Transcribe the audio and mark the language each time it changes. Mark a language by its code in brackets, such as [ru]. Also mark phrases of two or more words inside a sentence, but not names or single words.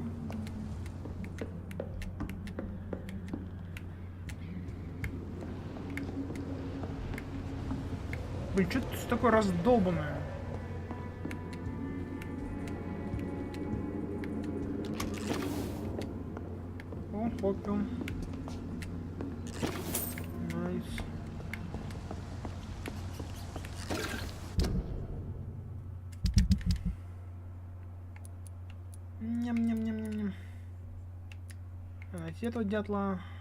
[ru] Блин, что это такое раздолбанное? О, попил. Найс. Ням-ням-ням-ням-ням. Найти этого дятла.